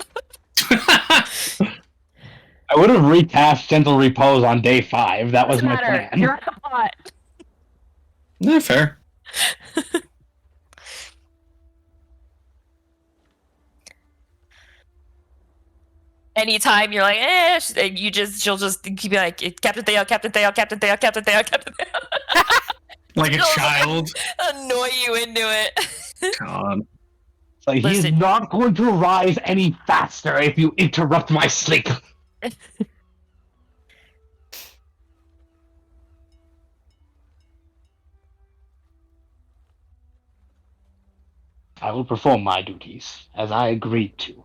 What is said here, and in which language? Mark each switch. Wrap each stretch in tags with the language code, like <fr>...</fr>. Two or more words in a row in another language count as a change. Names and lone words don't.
<en>I would have recast Gentle Repose on day 5. That was Doesn't my matter. plan. You're at the pot. Yeah, fair. Anytime you're like, she'll just keep like, Captain Thale, Captain Thale, Captain Thale, Captain Thale, Captain Thale. Like a She'll child. annoy you into it. God. Like, he's Listen. not going to rise any faster if you interrupt my sleep. I will perform my duties, as I agreed to.</en>